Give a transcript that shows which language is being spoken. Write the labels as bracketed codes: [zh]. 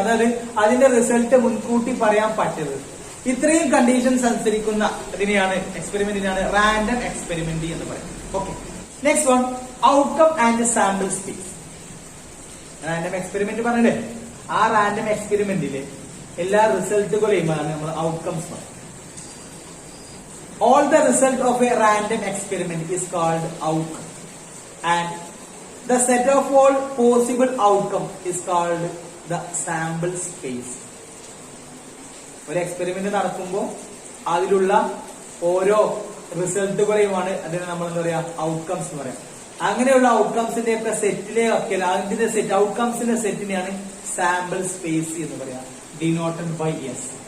[ml] അതായത് അതിന്റെ റിസൾട്ട് മുൻകൂട്ടി പറയാൻ പറ്റരുത്. ഇത്രയും കണ്ടീഷൻസ് അനുസരിക്കുന്ന ഇതിനെയാണ് എക്സ്പെരിമെന്റിനാണ് റാൻഡം എക്സ്പെരിമെന്റ് എന്ന് പറയുന്നത്. [en] Okay, next one, outcome and sample space. [ml] Random experiment പറഞ്ഞില്ലേ, ആ റാൻഡം എക്സ്പെരിമെന്റിലെ എല്ലാ റിസൾട്ടുകളെയുമാണ് നമ്മൾ ഔട്ട്കംസ് പറയുന്നത്. [en] All the result of a random experiment is called outcome, and the set of all possible outcome is called the sample space. [ml] ഒരു experiment നടക്കുമ്പോൾ അതിലുള്ള ഓരോ റിസൾട്ടുകളെയുമാണ് അതിനെ നമ്മൾ എന്താ പറയാ, ഔട്ട്കംസ് എന്ന് പറയാം. അങ്ങനെയുള്ള ഔട്ട്കംസിന്റെ ഒക്കെ സെറ്റിലേക്ക് അതിന്റെ സെറ്റ് ഔട്ട്കംസിന്റെ സെറ്റിനെയാണ് സാമ്പിൾ സ്പേസ് എന്ന് പറയാം, ഡിനോട്ടഡ് ബൈ എസ്.